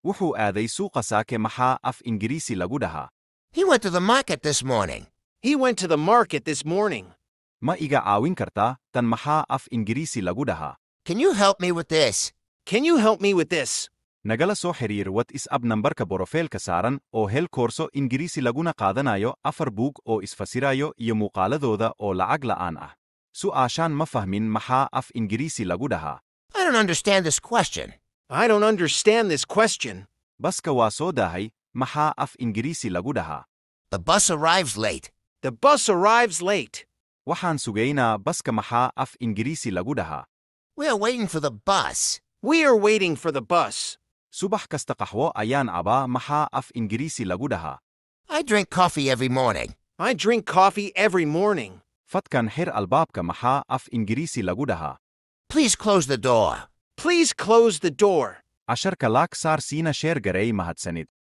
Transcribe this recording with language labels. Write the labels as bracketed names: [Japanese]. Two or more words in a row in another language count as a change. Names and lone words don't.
[Somali] Wuxuu aaday suuqa saake maxaa af Ingiriisi lagu dhahaa? [English] He went to the market this morning. He went to the market this morning. [Somali] Ma iga caawin kartaa? Tan maxaa af Ingiriisi lagu dhahaa? [English] Can you help me with this? Can you help me with this? [Somali] Nagala soo xiriir WhatsApp nambarka borofeelka saaran oo hel koorso Ingiriisi laguna qaadanayo 4 buug oo isfasirayo iyo muuqaaladooda oo lacag la'aan ah. Su'aashaan ma fahmin maxaa af Ingiriisi lagu dhahaa? [English] I don't understand this question. I don't understand this question. [Somali] Baska waa soo daahay, maxaa af Ingiriisi lagu dhahaa? [English] The bus arrives late. The bus arrives late. [Somali] Waxaan sugaynaa baska maxaa af Ingiriisi lagu dhahaa? [English] We are waiting for the bus. We are waiting for the bus. [Somali] Subax kasta qaxwo ayaan cabaa maxaa af Ingiriisi lagu dhahaa? [English] I drink coffee every morning. I drink coffee every morning. [Somali] Fadkan xir albaabka maxaa af Ingiriisi lagu dhahaa? [English] Please close the door. Please close the door. [Somali] Casharka laag saar siina sheer gareey mahadsanid.